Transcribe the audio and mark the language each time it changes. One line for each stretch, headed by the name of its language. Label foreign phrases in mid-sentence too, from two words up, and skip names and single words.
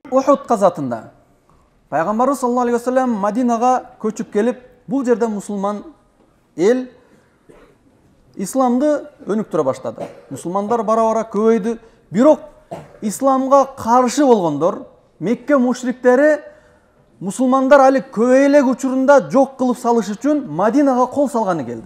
Kyrgyz: Ухуд казатында Пайгамбарыбыз
Arabic: صلى الله عليه وسلم
Kyrgyz: Мадинага көчүп келип, бул жерде мусулман эл исламды өнүктүрө баштады. Мусулмандар бара-бара көбөйдү. Бирок исламга каршы болгондор, Мекке мушриктери мусулмандар али көбөйлек учурунда жок кылып салыш үчүн Мадинага кол салганы келди.